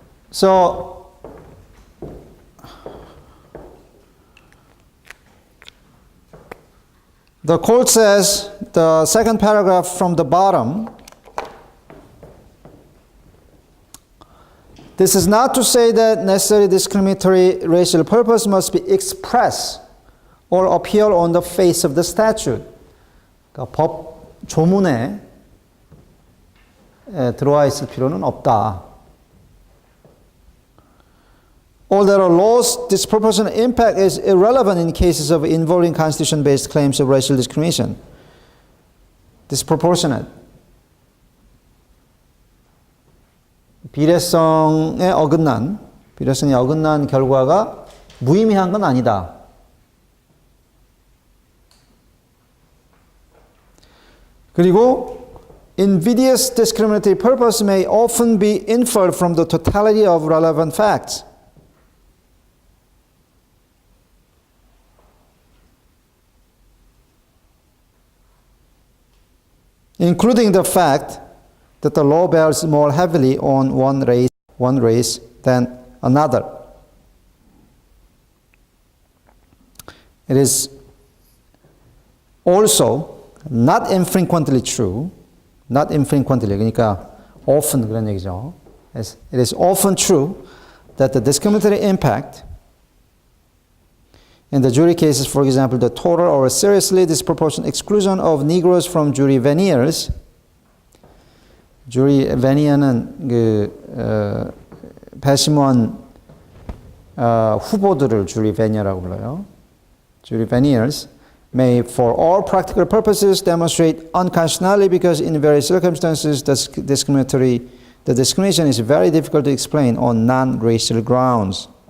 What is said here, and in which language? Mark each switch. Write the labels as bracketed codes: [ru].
[en] So the court says, the second paragraph from the bottom, this is not to say that necessary discriminatory racial purpose must be expressed or appear on the face of the statute. [ko] 그러니까 법 조문에 들어와 있을 필요는 없다. [en] Or that a law's disproportionate impact is irrelevant in cases of involving constitution-based claims of racial discrimination. Disproportionate. [ko] 비례성에 어긋난 결과가 무의미한 건 아니다. 그리고 [en] invidious discriminatory purpose may often be inferred from the totality of relevant facts. Including the fact that the law bears more heavily on one race than another. It is also not infrequently true, [ko] 그러니까 [en] often [ko] 그런 얘기죠. [en] It is often true that the discriminatory impact in the jury cases, for example, the total or seriously disproportionate exclusion of Negroes from jury veneers. [ko] jury veneer는 배심원 후보들을 jury veneer라고 불러요. [en] jury veneers may, for all practical purposes, demonstrate unconstitutionality because in various circumstances the discrimination is very difficult to explain on non-racial grounds.